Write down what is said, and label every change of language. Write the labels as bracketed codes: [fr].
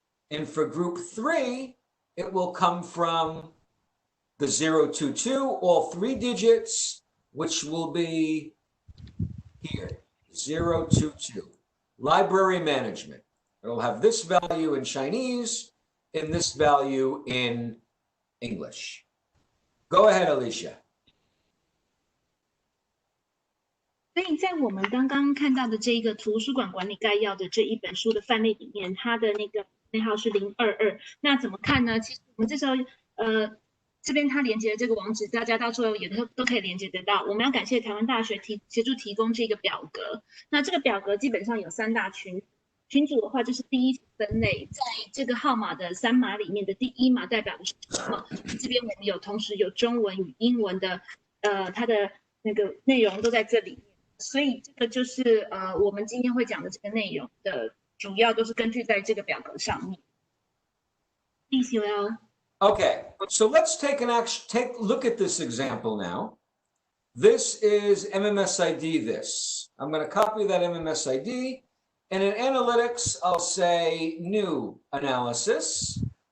[en] And for group 3, it will come from the 022, all 3 digits, which will be here, 022. Library management. It will have this value in Chinese and this value in English. Go ahead, Alicia. [zh] 所以在我们刚刚看到的这个图书馆管理概要的这一本书的范例里面，它的那个内号是022。那怎么看呢？其实我们这时候这边它连接的这个网址，大家到时候也都可以连接得到。我们要感谢台湾大学协助提供这个表格。那这个表格基本上有3大群组的话，就是第一分类，在这个号码的3码里面的第1码代表的是什么？这边我们同时有中文与英文的它的那个内容都在这里。所以这个就是我们今天会讲的这个内容的主要都是根据在这个表格上面。 [en] Please, Yoel. Okay, so let's take a look at this example now. This is MMSID this. I'm going to copy that MMSID, and in analytics, I'll say new analysis.